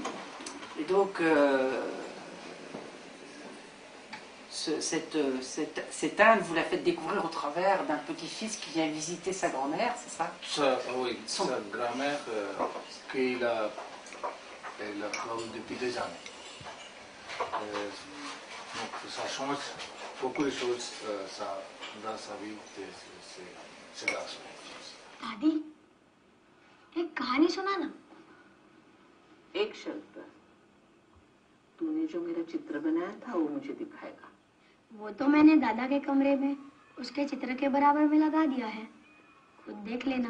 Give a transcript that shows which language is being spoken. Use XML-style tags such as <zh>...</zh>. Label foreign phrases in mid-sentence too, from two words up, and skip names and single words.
<fr>Et donc, cette Inde, vous la faites découvrir au travers d'un petit-fils qui vient visiter sa grand-mère, c'est ça? Oui, sa grand-mère elle a comme depuis des années. Donc ça change beaucoup de choses dans sa vie de ce garçon.</fr> <hi>दादी एक कहानी सुना ना एक शर्त पर तूने जो मेरा चित्र बनाया था वो मुझे दिखाएगा। वो तो मैंने दादा के कमरे में उसके चित्र के बराबर में लगा दिया है, खुद देख लेना।</hi>